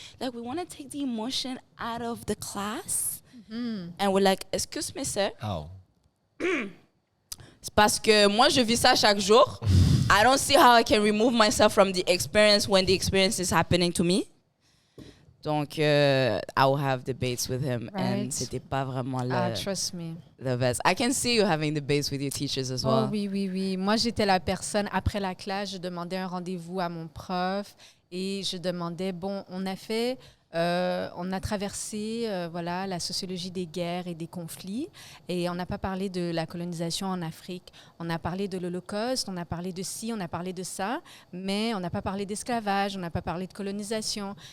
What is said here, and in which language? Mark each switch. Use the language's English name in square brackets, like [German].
[English] Like, we want to take the emotion out of the class. And we're like, excuse me, sir. How? [French] C'est parce que moi, je vis ça chaque jour. [English] I don't see how I can remove myself from the experience when the experience is happening to me. [French] Donc, [English] I will have debates with him. Right. [French] And c'était pas vraiment [English] Trust me. the best. I can see you having debates with your teachers as well. [French] Oh oui. Moi, j'étais la personne, après la classe, je demandais un rendez-vous à mon prof et je demandais, on a traversé voilà, la sociologie des guerres et des conflits et on n'a pas parlé de la colonisation en Afrique. On a parlé de l'Holocauste, on a parlé de ci, on a parlé de ça, mais on n'a pas parlé d'esclavage, on n'a pas parlé de colonisation.